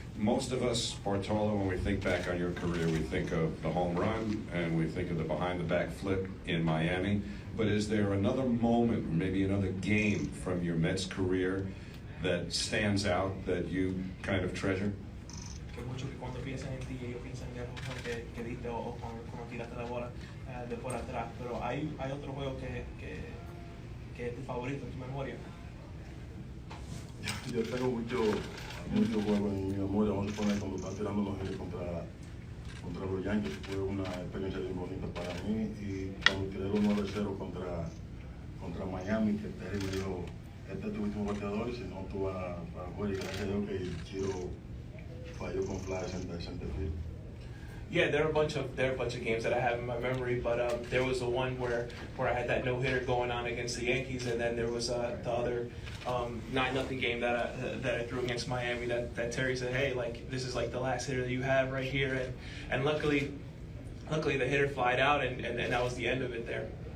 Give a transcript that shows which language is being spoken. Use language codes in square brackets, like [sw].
[en] Most of us, Bartolo, when we think back on your career, we think of the home run and we think of the behind-the-back flip in Miami. But is there another moment, maybe another game from your Mets career that stands out that you kind of treasure? [es] Que muchos que cuando piensan en ti, ellos piensan en el home run que diste o cuando tiraste la bola de por atrás. Pero hay otro juego que es tu favorito en tu memoria. Yo tengo muchos juegos en mi memoria. Vamos a poner cuando están tirando los giros contra los Yankees. Fue una experiencia bien bonita para mí. Y cuando tiré los 9-0 contra Miami, que Terry me dijo, este es tu último bateador, y si no, tú vas a jugar. Y gracias a Dios que el Chiro falló con fly center field. [en] Yeah, there are a bunch of games that I have in my memory, but there was the one where I had that no-hitter going on against the Yankees, and then there was the other 9-0 game that I threw against Miami that Terry said, hey, like, this is like the last hitter that you have right here, and luckily the hitter flied out, and that was the end of it there.